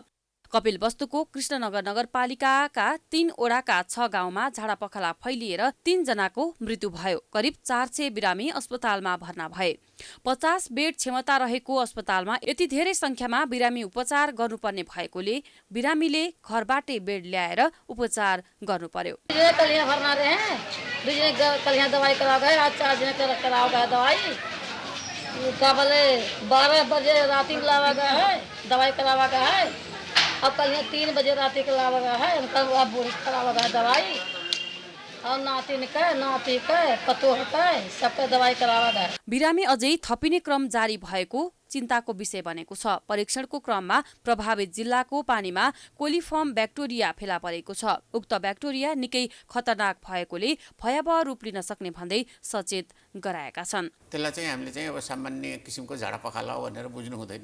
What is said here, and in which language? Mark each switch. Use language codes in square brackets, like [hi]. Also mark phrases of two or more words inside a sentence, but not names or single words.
[ne] कपिलवस्तुको कृष्णनगर नगरपालिकाका 3 वडाका 6 गाउँमा झाडापखाला फैलिएर 3 जनाको मृत्यु भयो। करिब 400 बिरामी अस्पतालमा भर्ना भए। 50 बेड क्षमता रहेको अस्पतालमा यति धेरै संख्यामा बिरामी उपचार गर्नुपर्ने भएकोले बिरामीले घरबाटै बेड ल्याएर उपचार गर्नु पर्यो। [awa] बोले 12 बजे रात को लावा गया है, दवाई करावा गया है। अब कल 3 बजे रात को लावा गया है, कल अब बुढ़ी करावा गया दवाई। और नातिन का नाती का पतो होता है, सबका दवाई करावा गया। [ne] बिरामी अझै थपिने क्रम जारी भएको चिन्ताको विषय बनेको छ। परीक्षणको क्रममा प्रभावित जिल्लाको पानीमा कोलिफर्म ब्याक्टेरिया फेला परेको छ। उक्त ब्याक्टेरिया निकै खतरनाक भएकोले भयावह रूप लिन सक्ने भन्दै सचेत गराएका छन्। त्यसलाई चाहिँ हामीले चाहिँ अब सामान्य किसिमको झाडा पखाला हो भनेर बुझ्नु हुँदैन।